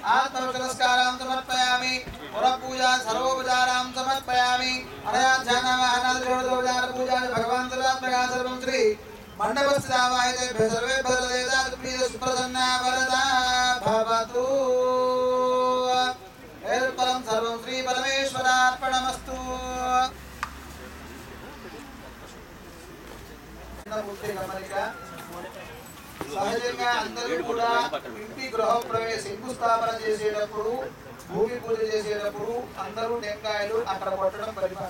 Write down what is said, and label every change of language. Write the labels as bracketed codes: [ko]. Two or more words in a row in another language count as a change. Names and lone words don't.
[sa] आत्मनमस्कारां समर्पयामि पुरपूजा सर्वोपचारां समर्पयामि अनया ध्यानवाहनादिषोडशोपचार पूजा भगवान् सर्वात्मका सर्वं श्री मण्डपस्थितावाहिते सर्वे भद्रदेवता सुप्रसन्ना वरदा भवतु एतत्परं सर्वं श्री परमेश्वरार्पणमस्तु [te] సహజంగా అందరూ కూడా ఇంటి గృహ ప్రవేశ శంకుస్థాపన చేసేటప్పుడు భూమి పూజ చేసేటప్పుడు అందరూ టెంకాయలు అక్కడ కొట్టడం పరిపాలన.